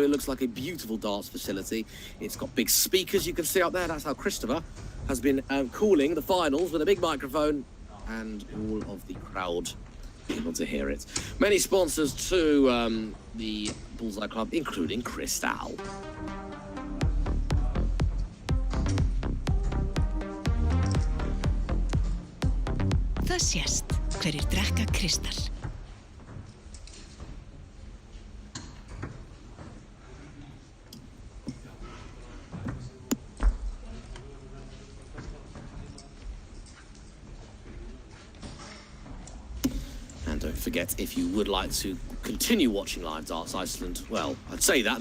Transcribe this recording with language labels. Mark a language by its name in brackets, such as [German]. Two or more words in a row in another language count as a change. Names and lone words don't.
[English] It looks like a beautiful darts facility. It's got big speakers you can see out there. That's how Christopher has been calling the finals with a big microphone. And all of the crowd able to hear it. Many sponsors to the Bullseye Club, including Crystal. [Icelandic] Það sést hverjir drekka Kristall. [English] And don't forget, if you would like to continue watching Live Darts Iceland, well, I'd say that.